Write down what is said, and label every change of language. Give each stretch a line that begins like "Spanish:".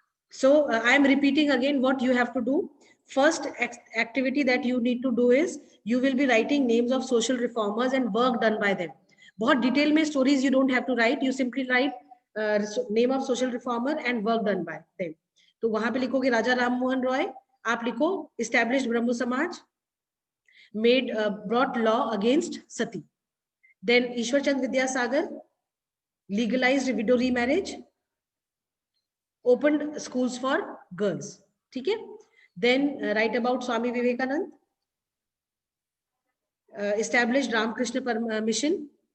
English: So I am repeating again what you have to do. First activity that you need to do is you will be writing names of social reformers and work done by them.
Hindi: बहुत detail में
English: stories you don't have to write. You simply write name of social reformer and work done by them.
Hindi: तो वहां पे लिखोगे राजा राम मोहन रॉय. आप लिखो
English: established Brahmo Samaj, made brought law against sati. Then Ishwar Chand Vidyasagar legalized widow remarriage, opened schools for girls.
Hindi: ठीक है?
English: Then write about Swami Vivekanand, established Ramakrishna Mission.